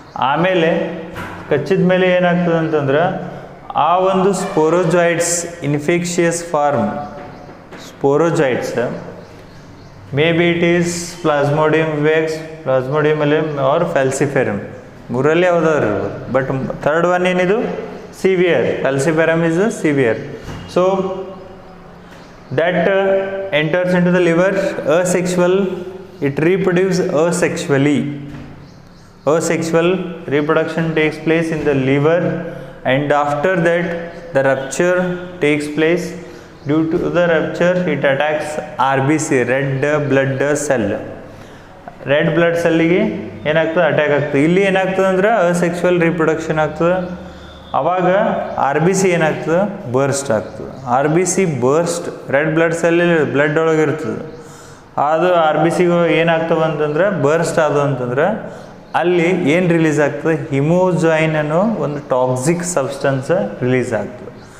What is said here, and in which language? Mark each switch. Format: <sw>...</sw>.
<kn>ಆಮೇಲೆ ಕಚ್ಚಿದ ಮೇಲೆ ಏನಾಗ್ತದೆ ಅಂತಂದ್ರೆ ಆ ಒಂದು ಸ್ಪೋರೋಜಾಯ್ಡ್ಸ್, infectious form ಸ್ಪೋರೋಜಾಯ್ಡ್ಸ್,</kn> <en>may be it is</en> <kn>plasmodium ವಿವೆಕ್ಸ್, plasmodium ಎಲಿಯಂ R ಫ್ಯಾಲ್ಸಿಫೆರಮ್, ಮೂರಲ್ಲಿ ಯಾವುದಾದ್ರು ಇರ್ಬೋದು.</kn> <en>but third one</en> <kn>ಏನಿದು</kn> <en>Severe, falciparum is severe. So that enters into the liver, asexual, it reproduces asexually. Asexual reproduction takes place in the liver, and after that the rupture takes place. Due to the rupture it attacks RBC, red blood cell.</en> <kn>Red blood ಸೆಲ್ಲಿಗೆ ಏನಾಗ್ತದೆ, attack ಆಗ್ತದೆ. ಇಲ್ಲಿ ಏನಾಗ್ತದೆ ಅಂದ್ರೆ ಅಸೆಕ್ಸುವಲ್ reproduction ಆಗ್ತದೆ. ಆವಾಗ RBC ಏನಾಗ್ತದೆ, burst ಆಗ್ತದೆ. RBC burst, red blood cell blood ಒಳಗೆ ಇರ್ತದೆ, ಅದು RBC ಏನಾಗ್ತವೆ ಅಂತಂದ್ರೆ ಬರ್ಸ್ಟ್ ಆದವು ಅಂತಂದ್ರೆ ಅಲ್ಲಿ ಏನು ರಿಲೀಸ್ ಆಗ್ತದೆ, ಹಿಮೋಜಾಯಿನ್ ಅನ್ನೋ ಒಂದು ಟಾಕ್ಸಿಕ್ ಸಬ್ಸ್ಟೆನ್ಸ್ ರಿಲೀಸ್ ಆಗ್ತದೆ.</kn>